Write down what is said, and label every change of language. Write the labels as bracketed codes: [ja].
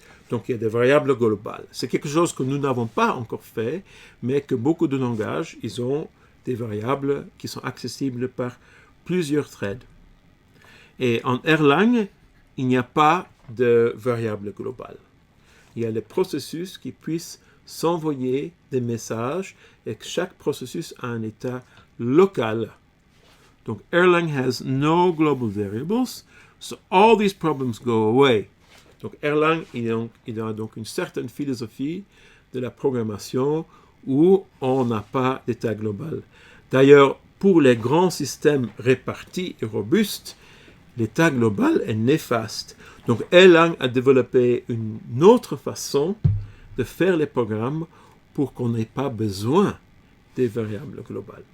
[fr] Donc il y a des variables globales. C'est quelque chose que nous n'avons pas encore fait, mais que beaucoup de langages, ils ont des variables qui sont accessibles par plusieurs threads. Et en Erlang, il n'y a pas de variables globales. Il y a les processus qui puissent s'envoyer des messages et que chaque processus a un état local. [en] Donc Erlang has no global variables, so all these problems go away. [fr] Donc Erlang, il a donc une certaine philosophie de la programmation où on n'a pas d'état global. D'ailleurs, pour les grands systèmes répartis et robustes, l'état global est néfaste. Donc Erlang a développé une autre façon de faire les programmes pour qu'on n'ait pas besoin des variables globales.